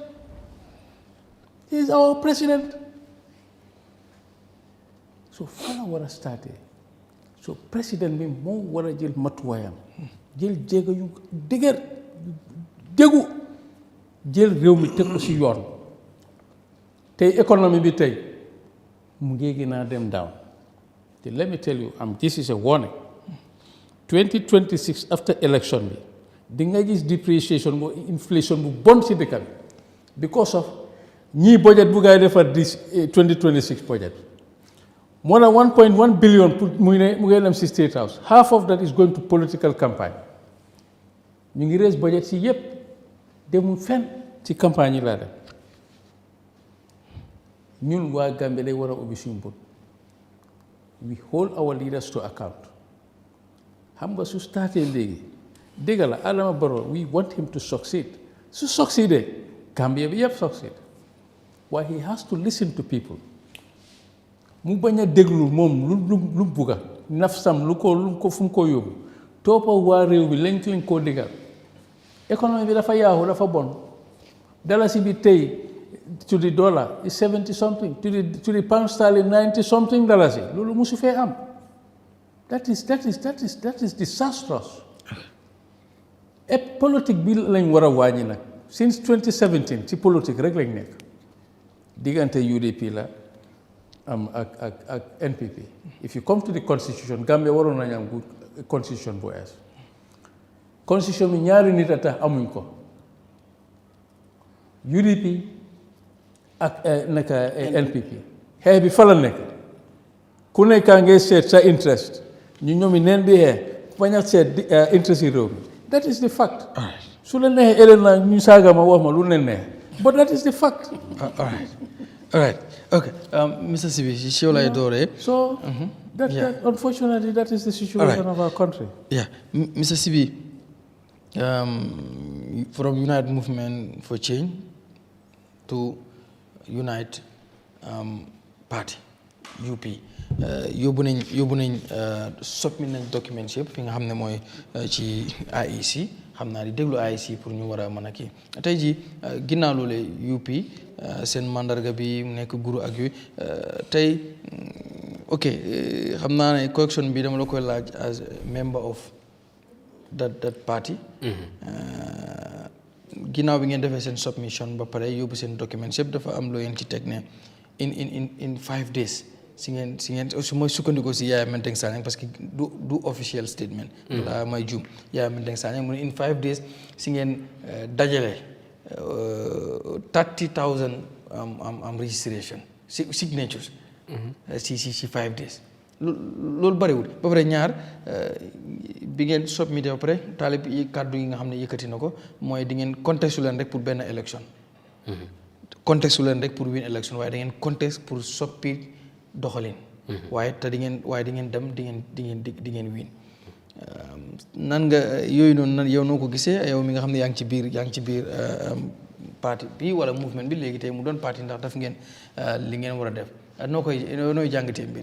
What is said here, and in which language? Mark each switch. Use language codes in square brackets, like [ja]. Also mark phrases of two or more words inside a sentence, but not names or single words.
[en] He is our president. [wo] So fala war a starté so président bi moo war a jël matuwaayam jël jéego yu dëgër déggu jël réew mi teg ko si yoon tey économie bi tey mu ngi gën a dem down te [en] let me tell you this is a warning [wo] 2026 [en] after election [wo] bi di nga gis depreciation bu inflation bu bon si dëkk bi [en] because of [wo] ñii budget bu ngay defar [en] this 2026 budget more than 1.1 billion [wo] pour mu ngi dem si State House [en] half of that is going to political campaign [wo] ñu ngi [en] raise budget [wo] si yëpp demul fenn ci campagne yi laa dem ñun waa Gambie day war a ubbi suñu bët [en] we hold our leaders to account [wo] xam nga su starté léegi dégg la Adama Barrow [en] we want him to succeed [wo] su succeedee Gambie bi yëpp [en] succeed why he has to listen to people [wo] mu bañ a déglu moom lu bugga nafsam lu ko fu mu ko yóbbu toppa waa réew bi lañ koo digal économie bi dafa yaaxu dafa bon dalasi bi tey [en] to the dollar is 70 something to the pound sterling 90 something [wo] dalasi loolu musu fee am [en] that is disastrous [wo] et politique bi lañ war a wàññi nag since 2017 ci politique rek lañ nekk diggante UDP la am ak NPP [en] if you come to the constitution [wo] Gambia waroon nañu am constitution bu ees constitution bi ñaari nit a tax amuñ ko UDP ak naka NPP xeex bi fa la nekk ku nekkaa ngay seet sa interest ñu ñoomi neen di xeex bañ a seet interest yi réew mi [en] that is the fact [wo] su la neexee ëllëg naa ñu saaga ma wax ma lu leen neex [en] but that is the fact all right okay Mr. [wo] Sibi ci yow lay dooree [en] so that unfortunately that is the situation of our country. Mr. [wo] Sibi from United Movement for Change to Unite Party UP yóbbu nañ submit nañ documents yëpp fi nga xam ne mooy ci IEC xam naa di déglu IEC pour ñu war a mën a kii tey jii ginnaaw loole UP seen mandarga bi mu nekk guru ak yooyu tey ok xam naa ne correction bi dama la koy laaj [en] as member of that party [wo] ginnaaw bi ngeen defee seen submission ba pare yóbbu seen documents yëpp dafa am loo yeen ci teg ne [en] in 5 days [wo] si ngeen su mooy sukkandiku si Yahya Jammeh [fr] parce que [wo] du [en] official statement [wo] wala may juum Yahya Jammeh mu ne [en] in 5 days [wo] si ngeen dajale 30,000 [en] registration signatures [wo] si 5 days loolu bariwul ba pare ñaar bi ngeen submité ba pare taalib yi kàddu yi nga xam ne yëkkati na ko mooy di ngeen contexte leen rek pour benn élection contexte leen rek pour win élection waaye da ngeen contexte pour soppi doxalin waaye te di ngeen dem di ngeen win nan nga yooyu noonu yow noo ko gisee yow mi nga xam ne yaa ngi ci biir parti bi wala mouvement bi léegi tey mu doon parti ndax daf ngeen li ngeen war a def nooy jàngatee mbiri